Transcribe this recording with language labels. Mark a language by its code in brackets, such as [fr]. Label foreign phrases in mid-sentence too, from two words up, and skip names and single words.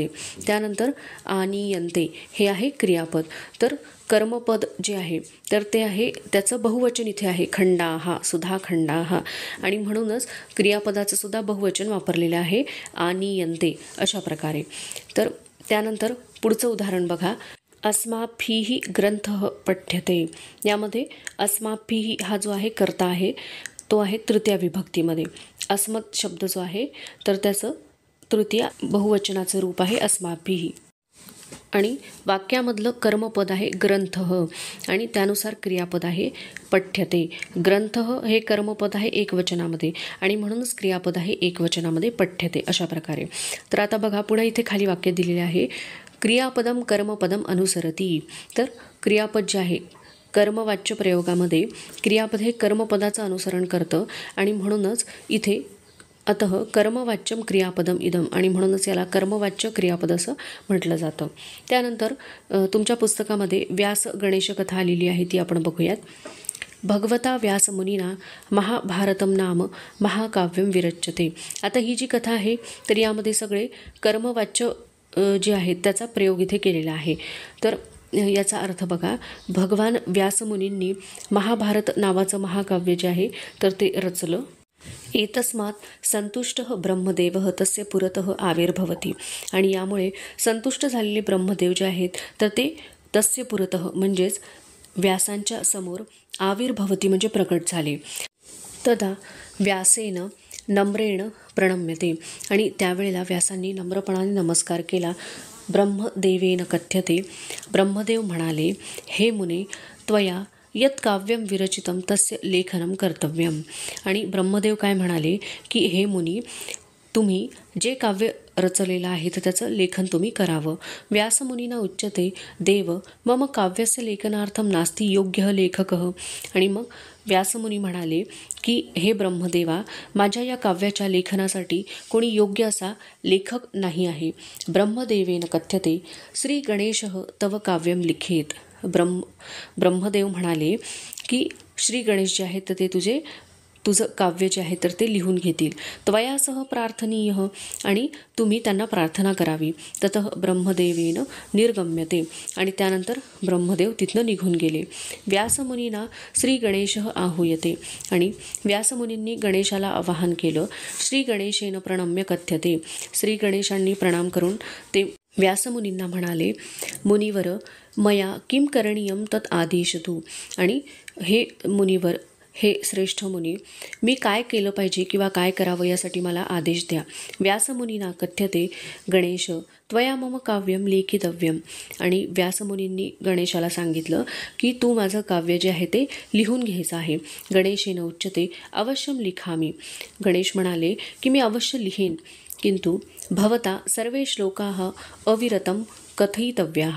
[mr] त्यानंतर आनीयन्ते हे आहे क्रियापद. तर कर्मपद जे आहे तर ते आहे, त्याचं बहुवचन इथे आहे [sa] खंडाः, सुधाखंडाः, [mr] आणि म्हणूनच क्रियापदाचं सुद्धा बहुवचन वापरलेलं आहे आनीयन्ते अशा प्रकारे. तर त्यानंतर पुढचं उदाहरण बघा. [sa] अस्माभिः ग्रंथः पठ्यते. [mr] यामध्ये अस्माभिः हा जो आहे कर्ता आहे तो आहे तृतीया विभक्तीमध्ये. अस्मत् शब्द जो आहे तर त्याचं तृतीया बहुवचनाचं रूप आहे अस्माभिः. आणि वाक्यामधलं कर्मपद आहे ग्रंथः आणि त्यानुसार क्रियापद आहे पठ्यते. ग्रंथः हे कर्मपद आहे एकवचनामध्ये आणि म्हणूनच क्रियापद आहे एकवचनामध्ये पठ्यते अशा प्रकारे. तर आता बघा पुन्हा इथे खाली वाक्य दिलेले आहे [sa] क्रियापदम कर्मपदम अनुसरती. [mr] तर क्रियापद जे आहे कर्मवाच्य प्रयोगामध्ये क्रियापद हे कर्मपदाचं अनुसरण करतं आणि म्हणूनच इथे [sa] अतः कर्मवाच्यम क्रियापदम इदम, [mr] आणि म्हणूनच याला कर्मवाच्य क्रियापद असं म्हटलं जातं. त्यानंतर तुमच्या पुस्तकामध्ये व्यास गणेश कथा आलेली आहे, ती आपण बघूयात. [sa] भगवता व्यासमुनिना महाभारतम नाम महाकाव्यम विरच्यते. [mr] आता ही जी कथा आहे तर यामध्ये सगळे कर्मवाच्य जे आहेत त्याचा प्रयोग इथे केलेला आहे. तर याचा अर्थ बघा, भगवान व्यासमुनींनी महाभारत नावाचं महाकाव्य जे आहे तर ते रचलं. [sa] एतस्मात् संतुष्टः ब्रह्मदेवः तस्य पुरतः आविर्भवति. [mr] आणि यामुळे संतुष्ट झालेले ब्रह्मदेव जे आहेत तर ते [sa] तस्य पुरतः [mr] म्हणजेच व्यासांच्या समोर आविर्भवति म्हणजे प्रकट झाले. [sa] तदा व्यासेन नम्रेण प्रणम्यते. [mr] आणि त्यावेळेला व्यासांनी नम्रपणाने नमस्कार केला. [sa] ब्रह्मदेवेन कथ्यते. [mr] ब्रह्मदेव म्हणाले, [sa] हे मुने त्वया यत् काव्यम विरचितम तस्य लेखनम कर्तव्यम. [mr] आणि ब्रह्मदेव काय म्हणाले की हे मुनी, तुम्ही जे काव्य रचलेलं आहे तर त्याचं लेखन तुम्ही करावं. [sa] व्यासमुनीना उच्यते देव मम काव्यस्य लेखनार्थम नास्ति योग्यः लेखकः. [mr] आणि मग व्यासमुनी म्हणाले की हे ब्रह्मदेवा, माझ्या या काव्याच्या लेखनासाठी कोणी योग्य असा लेखक नाही आहे. [sa] ब्रह्मदेवेन कथ्यते श्री गणेशः तव काव्यम लिखेत. [mr] ब्रह्मदेव म्हणाले की श्री गणेश जे आहेत तर ते तुझं काव्य जे आहे तर ते लिहून घेतील. [sa] त्वयासह प्रार्थनीय, [mr] आणि तुम्ही त्यांना प्रार्थना करावी. [sa] ततः ब्रह्मदेवेन निर्गम्यते. [mr] आणि त्यानंतर ब्रह्मदेव तिथनं निघून गेले. [sa] व्यासमुनीना श्री गणेशः आहूयते. [mr] आणि व्यासमुनींनी गणेशाला आवाहन केलं. [sa] श्री गणेशेन प्रणम्य कथ्यते. [mr] श्री गणेशांनी प्रणाम करून ते व्यासमुनींना म्हणाले, [sa] मुनिवर मया किं करणीयम तत् आदेशतु. [mr] आणि हे मुनिवर, हे श्रेष्ठ मुनी, मी काय केलं पाहिजे किंवा काय करावं यासाठी मला आदेश द्या. [sa] व्यासमुनीना कथ्यते गणेश त्वया मम काव्यम लेखितव्यम. [mr] आणि व्यासमुनींनी गणेशाला सांगितलं की तू माझं काव्य जे आहे ते लिहून घ्यायचं आहे. [sa] गणेशेन उच्यते अवश्यम लिखामी. [mr] गणेश म्हणाले की मी अवश्य लिहीन, [sa] किंतु भवता सर्वे श्लोकाः अविरतम कथयितव्याः.